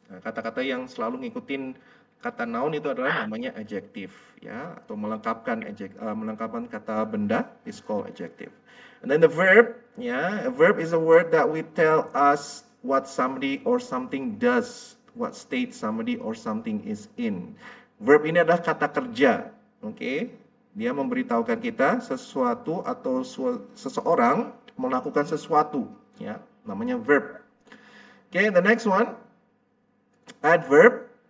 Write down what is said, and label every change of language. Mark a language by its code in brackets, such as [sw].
[id] Nah, kata-kata yang selalu ngikutin kata noun itu adalah namanya adjective, ya, atau melengkapkan kata benda [en] is called adjective. And then the verb, ya, a verb is a word that we tell us what somebody or something does, what state somebody or something is in. [id] Verb ini adalah kata kerja, oke? Dia memberitahukan kita sesuatu atau seseorang melakukan sesuatu, ya, namanya verb. [en] Okay, the next one, adverb.